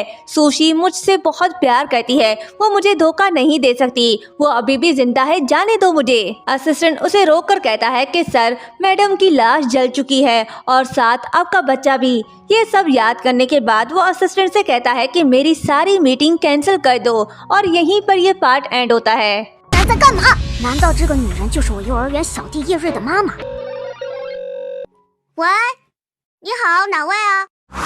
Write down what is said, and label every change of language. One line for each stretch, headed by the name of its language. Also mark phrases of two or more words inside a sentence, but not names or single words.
Hindi: सुशी मुझसे बहुत प्यार करती है, वो मुझे धोखा नहीं दे सकती, वो अभी भी जिंदा है, जाने दो मुझे। असिस्टेंट उसे रोककर कहता है कि सर, मैडम की लाश जल चुकी है और साथ आपका बच्चा भी। ये सब याद करने के बाद वो असिस्टेंट से कहता है कि मेरी सारी
English: meeting cancel
Hindi: कर दो और यहीं पर ये
English: part end
Hindi: होता है।
Chinese: 在干嘛？难道这个女人就是我幼儿园小弟叶瑞的妈妈？喂，你好，哪位啊？